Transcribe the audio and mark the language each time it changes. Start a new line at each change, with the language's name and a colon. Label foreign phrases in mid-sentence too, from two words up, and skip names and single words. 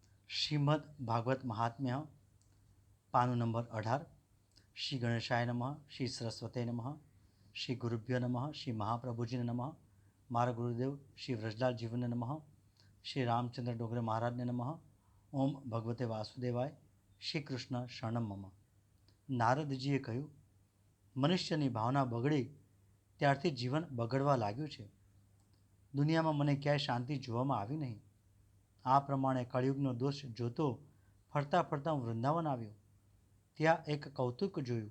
Gujarati: શ્રીમદ્ ભાગવત મહાત્મ્ય પાનું નંબર 18।
Sanskrit: श्री गणेशाय नमः, श्री सरस्वते नमः, श्री गुरुभ्यो नमः,
Gujarati: શ્રી મહાપ્રભુજીને નમઃ, મારા ગુરુદેવ શ્રી વ્રજલાલ જીવનને નમઃ, શ્રી રામચંદ્ર ડોંગરે મહારાજને નમઃ।
Sanskrit: ओम भगवते वासुदेवाय। श्री कृष्ण शरणम मम।
Gujarati: નારદજીએ કહ્યું, મનુષ્યની ભાવના બગડી ત્યારથી જીવન બગડવા લાગ્યું છે. દુનિયામાં મને ક્યાંય શાંતિ જોવામાં આવી નહીં. આ પ્રમાણે કળિયુગનો દોષ જોતો ફરતા ફરતા હું વૃંદાવન આવ્યો. ત્યાં એક કૌતુક જોયું.